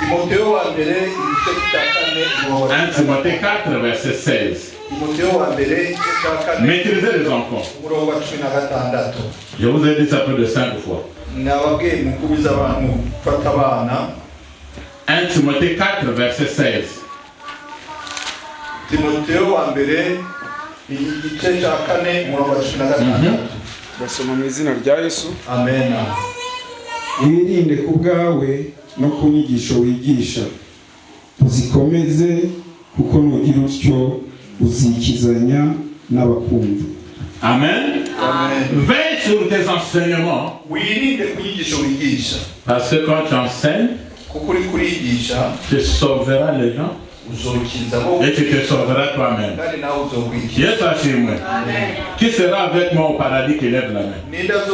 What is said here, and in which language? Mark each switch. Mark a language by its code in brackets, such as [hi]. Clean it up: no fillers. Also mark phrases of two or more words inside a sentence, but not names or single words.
[fr] 1 Timothée 4 verset 16. Maîtrisez les enfants. Je vous ai dit ça plus de 5 fois. 1 Timothée 4 verset 16. [rw] Basoma mu izina rya Yesu. Amen. Wirinde ku bwawe no ku nyigisho wigisha, uzikomeze kuko nugira utyo uzikizanya n'abakumva. Amen. Amen. [fr] Veille sur tes enseignements. Parce que quand tu enseignes, tu sauveras les gens. Et tu te sauveras toi-même. Yes, Hachimwe. Qui sera avec moi au paradis qui lève la main?